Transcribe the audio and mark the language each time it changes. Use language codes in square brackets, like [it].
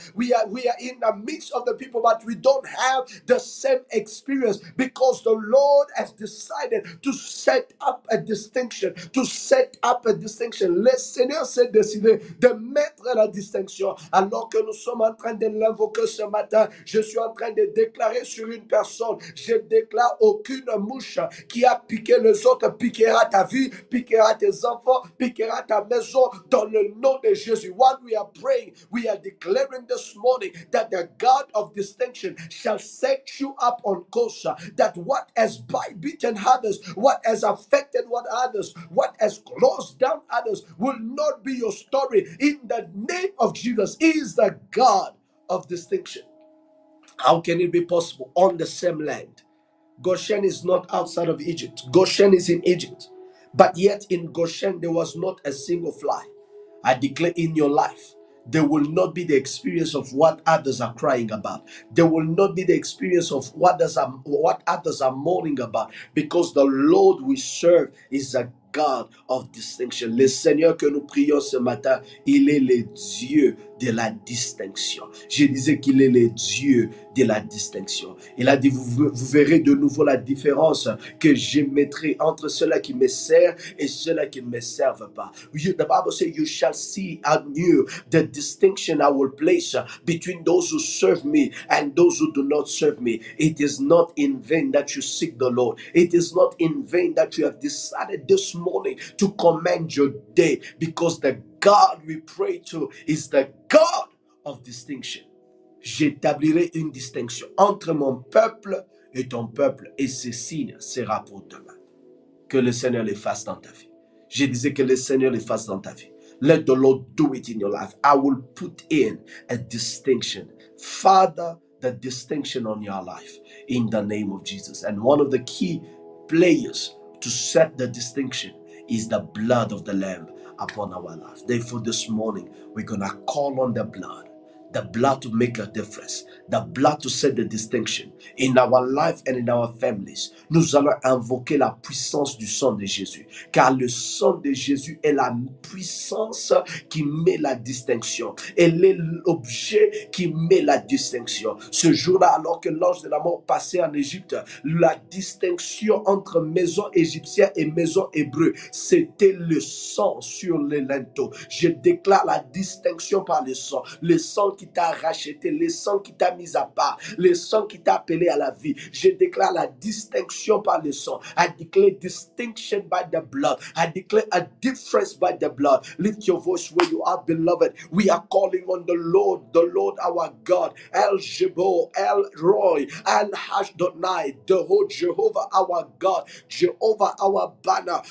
[en] We are in the midst of the people, but we don't have the same experience, because the Lord has decided to set up a distinction. To set up a distinction. [fr] Le Seigneur s'est décidé de mettre la distinction. Alors que nous sommes en train de l'invoquer ce matin, je suis en train de déclarer sur une personne, je déclare aucune mouche qui a piqué les autres piquera ta vie, piquera tes enfants, piquera ta maison, dans le nom de Jésus. [en] While we are praying, we are declaring this morning that the God of distinction shall set you up on course, that what has beaten others, what has affected what has closed down others will not be your story. In the name of Jesus, He is the God of distinction. How can it be possible on the same land? Goshen is not outside of Egypt. Goshen is in Egypt. But yet in Goshen, there was not a single fly. I declare in your life, there will not be the experience of what others are crying about. There will not be the experience of what others are mourning about, because the Lord we serve is a God of distinction. [fr] Le Seigneur que nous prions ce matin, il est le Dieu de la distinction. Je disais qu'il est le Dieu de la distinction. Il a dit, vous verrez de nouveau la différence que je mettrai entre ceux-là qui me servent et ceux-là qui ne me servent pas. [en] The Bible says, you shall see anew the distinction I will place between those who serve me and those who do not serve me. It is not in vain that you seek the Lord. It is not in vain that you have decided this morning to commend your day, because the God we pray to is the God of distinction. [fr] J'établirai une distinction entre mon peuple et ton peuple, et ce signe sera pour demain. Que le Seigneur les fasse dans ta vie. Je disais que le Seigneur les fasse dans ta vie. [en] Let the Lord do it in your life. I will put in a distinction. Father, the distinction on your life in the name of Jesus. And one of the key players to set the distinction is the blood of the Lamb upon our life. Therefore, this morning, we're going to call on the blood to make a difference, the blood to set the distinction in our life and in our families. [fr] Nous allons invoquer la puissance du sang de Jésus, car le sang de Jésus est la puissance qui met la distinction. Elle est l'objet qui met la distinction. Ce jour-là, alors que l'ange de la mort passait en Égypte, la distinction entre maison égyptienne et maison hébreu, c'était le sang sur les linteaux. Je déclare la distinction par le sang qui t'a racheté, le sang qui t'a mis à part, le sang qui t'a appelé à la vie. Je déclare la distinction par le sang. [en] I declare distinction by the blood. I declare a difference by the blood. Lift your voice where you are, beloved. We are calling on the Lord our God, El Jebo, El Roy, El Hashdonai, the whole Jehovah our God, Jehovah our banner.